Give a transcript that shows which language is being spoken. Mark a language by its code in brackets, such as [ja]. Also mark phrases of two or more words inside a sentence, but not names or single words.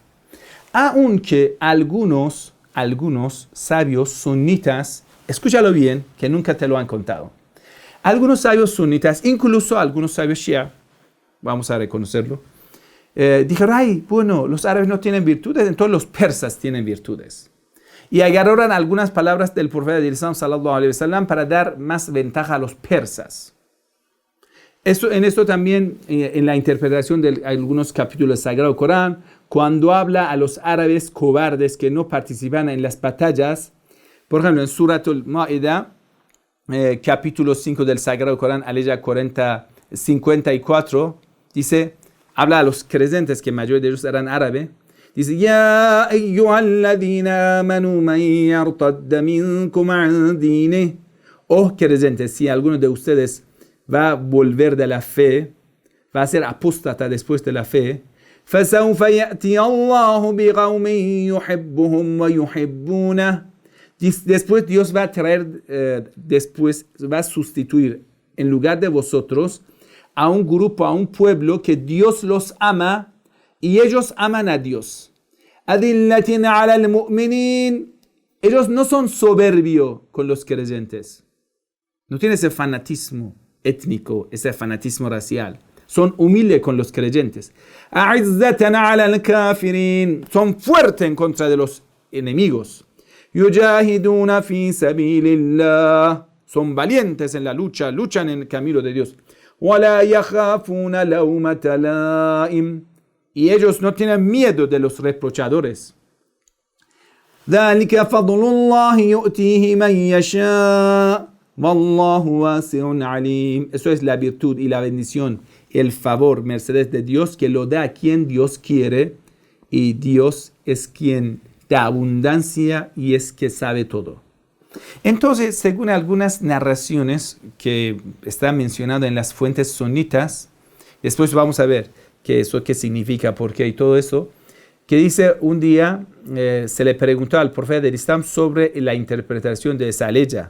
[es] Aunque algunos sabios sunitas, escúchalo bien, que nunca te lo han contado. Algunos sabios sunitas, incluso algunos sabios shia, vamos a reconocerlo, dijeron, ay, bueno, los árabes no tienen virtudes, entonces los persas tienen virtudes. Y agarraron algunas palabras del profeta del Islam, [ar] صلى الله عليه وسلم, [es] para dar más ventaja a los persas. En esto también, en la interpretación de algunos capítulos del Sagrado Corán, cuando habla a los árabes cobardes que no participan en las batallas, por ejemplo, en Suratul Ma'idah, capítulo 5 del Sagrado Corán, aleya 54, dice, habla a los creyentes, que mayoría de ellos eran árabes, dice, [ar] يا أيها الذين آمنوا من يرتد منكم عن دينه. [es] Oh creyentes, si alguno de ustedes va a volver de la fe, va a ser apóstata después de la fe, [ar] فَسَوْفَ يَأْتِيَ اللَّهُ بِقَوْمٍ يُحِبُّهُمْ وَيُحِبُّونَهُ. [es] Después Dios va a traer, va a sustituir en lugar de vosotros a un grupo, a un pueblo que Dios los ama y ellos aman a Dios. [ar] أَذِلَّةٍ عَلَى الْمُؤْمِنِينَ. [es] Ellos no son soberbios con los creyentes. No tienen ese fanatismo étnico, ese fanatismo racial. Son humildes con los creyentes. [ar] أَعِزَّةً عَلَى الْكَافِرِينَ. [es] Son fuertes en contra de los enemigos. [ar] يُجَاهِدُونَ فِي سَبِيلِ اللَّهِ. [es] Son valientes en la lucha, luchan en el camino de Dios. [ar] وَلَا يَخَافُونَ لَوْمَةَ لَائِمٍ. [es] Y ellos no tienen miedo de los reprochadores. [ar] ذَلِكَ فَضْلُ اللَّهِ يُؤْتِيهِ مَنْ يَشَاءُ وَاللَّهُ وَاسِعٌ عَلِيمٌ. [es] Eso es la virtud y la bendición, el favor, mercedes de Dios, que lo da a quien Dios quiere, y Dios es quien da abundancia y es que sabe todo. Entonces, según algunas narraciones que están mencionadas en las fuentes sunitas, después vamos a ver qué significa, por qué y todo eso, que dice un día se le preguntó al profeta del Islam sobre la interpretación de esa aleya.